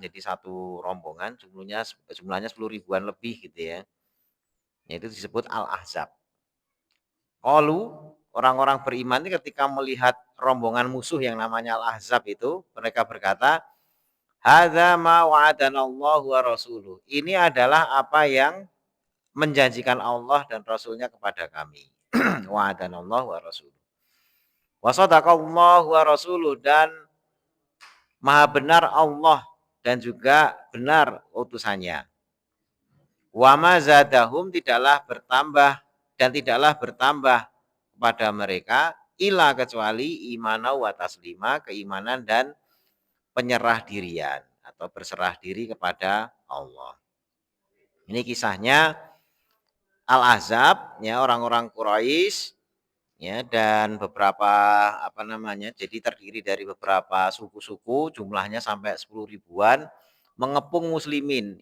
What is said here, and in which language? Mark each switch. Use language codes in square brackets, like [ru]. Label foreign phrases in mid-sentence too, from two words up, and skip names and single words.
[id] Jadi satu rombongan jumlahnya 10 ribuan lebih gitu ya. Itu disebut Al-Ahzab. Qalu, orang-orang beriman ini ketika melihat rombongan musuh yang namanya Al-Ahzab itu, mereka berkata, [ar] هذا ما وعدنا الله ورسوله. [id] Ini adalah apa yang menjanjikan Allah dan Rasulnya kepada kami. [ar] وعدنا الله ورسوله وصدق الله ورسوله, [id] dan maha benar Allah dan juga benar utusannya. [ar] وما زادهم, [id] tidaklah bertambah dan tidaklah bertambah kepada mereka illa kecuali [ar] إيمانا وتسليما, [id] keimanan dan penyerah dirian atau berserah diri kepada Allah. Ini kisahnya Al-Ahzab ya, orang-orang Quraisy ya, dan beberapa jadi terdiri dari beberapa suku-suku, jumlahnya sampai 10 ribuan, mengepung muslimin.